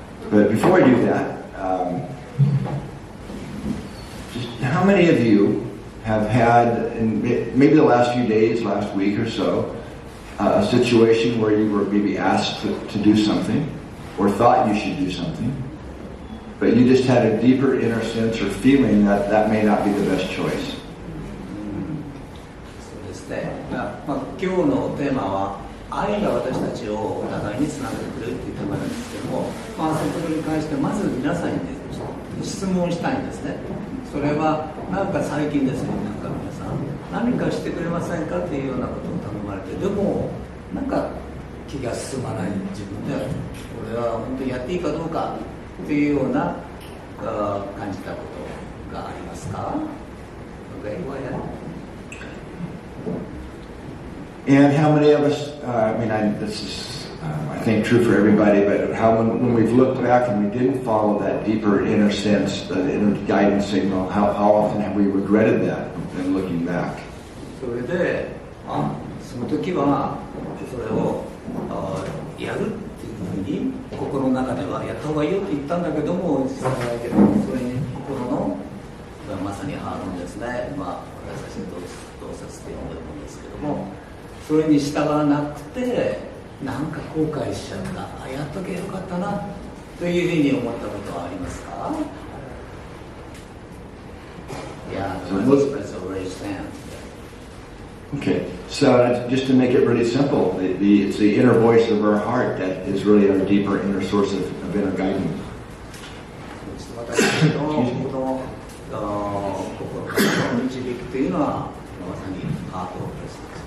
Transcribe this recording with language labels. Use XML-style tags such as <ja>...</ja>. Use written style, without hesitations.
<en>But before I do that, just how many of you have had, in maybe the last few days, last week or so, a situation where you were maybe asked to do something or thought you should do something, but you just had a deeper inner sense or feeling that that may not be the best choice?</en> <ja>そうですね。今日のテーマは愛が私たちをお互いにつなげてくれるというテーマなんですけども、そのことに関してまず皆さんに、ね、質問したいんですね。それはなんか最近ですね、なんか皆さん何かしてくれませんかっていうようなことを頼まれて、でもなんか気が進まない自分で、これは本当にやっていいかどうかっていうような感じたことがありますか？</ja> <en>Okay, go ahead. And how many of us, this is, I think, true for everybody, but how when we've looked back and we didn't follow that deeper inner sense, the inner guidance signal, how often have we regretted that in looking back?</en> <ja>それで、その時はそれをやるっていうふうに心の中ではやった方がいいよって言ったんだけども、それに心のまさにハーモンですね、私たちの洞察って呼んでるんですけども、それに従わなくてなんか後悔しちゃった、やっとけよかったなというふうに思ったことはありますか？</ja> <en>いや、that's a raised hand. Okay, so just to make it really simple, it's the inner voice of our heart that is really our deeper inner source of inner guidance.</en> <ja>私たちのこの心の導きというのはまさにハートです。</ja>